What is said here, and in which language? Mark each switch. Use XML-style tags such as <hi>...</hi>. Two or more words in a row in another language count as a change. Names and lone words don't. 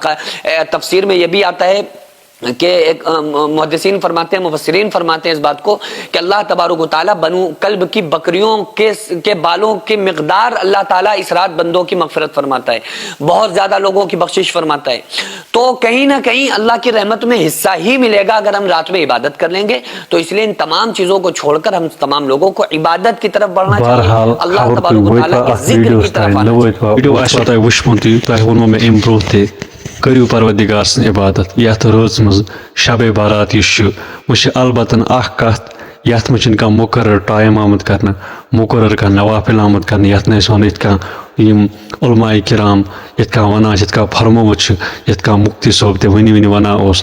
<ur>تفسیر میں یہ بھی آتا ہے کہ ایک محدثین فرماتے ہیں، مفسرین فرماتے ہیں اس بات کو کہ اللہ تبارک و تعالیٰ بنو کلب کی بکریوں کے بالوں کی مقدار اللہ تعالیٰ اس رات بندوں کی مغفرت فرماتا ہے، بہت زیادہ لوگوں کی بخشش فرماتا ہے. تو کہیں نہ کہیں اللہ کی رحمت میں حصہ ہی ملے گا اگر ہم رات میں عبادت کر لیں گے. تو اس لیے ان تمام چیزوں کو چھوڑ کر ہم تمام لوگوں کو عبادت کی طرف بڑھنا چاہیے، اللہ تبارک و تعالیٰ کے ذکر کی طرف آنا چاہیے.</ur> <ks>کریو پروردگار سن عبادت یتھ رٲژ منٛز شب بارات یُس چھُ وۄنۍ چھِ البتہ اکھ کتھ یتھ منٛز چھُنہٕ کانٛہہ مُقرر ٹایم آمُت کرنہٕ، مُقرر کانٛہہ نوافل آمُت کرنہٕ یتھ نہٕ أسۍ ونو یِتھ کانٛہہ یِم علماء کرام یِتھ کانٛہہ ونان چھِ، یِتھ کانٛہہ فرمومُت چھُ، یِتھ کانٛہہ مُفتی صٲب تہِ ؤنہِ ونان اوس.</ks>